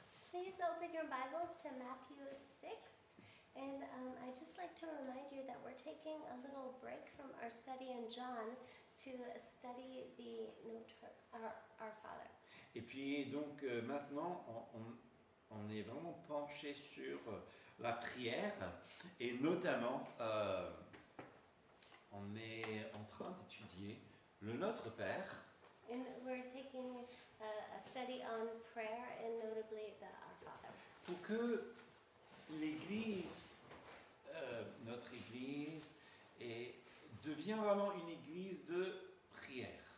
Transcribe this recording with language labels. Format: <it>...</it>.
<en>Please open your Bibles to Matthew 6. And I'd just like to remind you that we're taking a little break from our study in John to study our Father.</en> <fr>Et puis donc maintenant, on est vraiment penché sur la prière et notamment on est en train d'étudier le Notre Père.</fr> <en>And we're taking a study on prayer and notably Our Father.</en> <fr>Pour que l'Église, notre Église, devient vraiment une Église de prière.</fr>